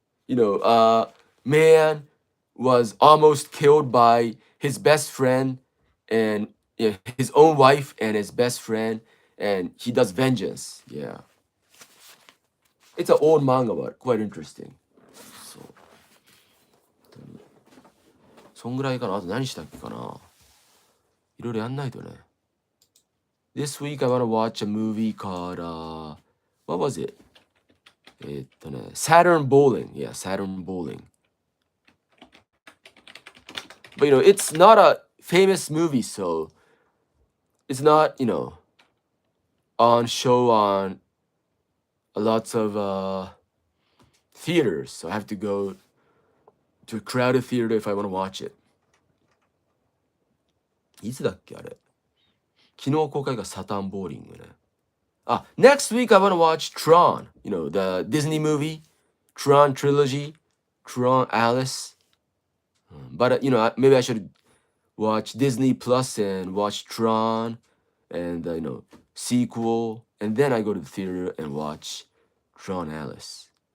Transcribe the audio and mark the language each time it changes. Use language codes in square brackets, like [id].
[en] You know, man was almost killed by his best friend and yeah, his own wife and his best friend, and he does vengeance. Yeah. It's an old manga, but quite interesting. [ja] そう。本当にそんぐらいかな。あと何したっけかな。いろいろやんないとね。 [en] This week I want to watch a movie called, what was it? Saturn Bowling. Yeah, Saturn Bowling. But you know, it's not a famous movie, so it's not, you know, on show on lots of theaters. So I have to go to a crowded theater if I want to watch it. [ja] いつだっけあれ。昨日公開がサタンボーリングね。 [en] Next week I want to watch Tron. You know, the Disney movie, Tron trilogy, Tron Alice. But you know, maybe I should watch Disney Plus and watch Tron and you know, sequel, and then I go to the theater and watch Tron Alice.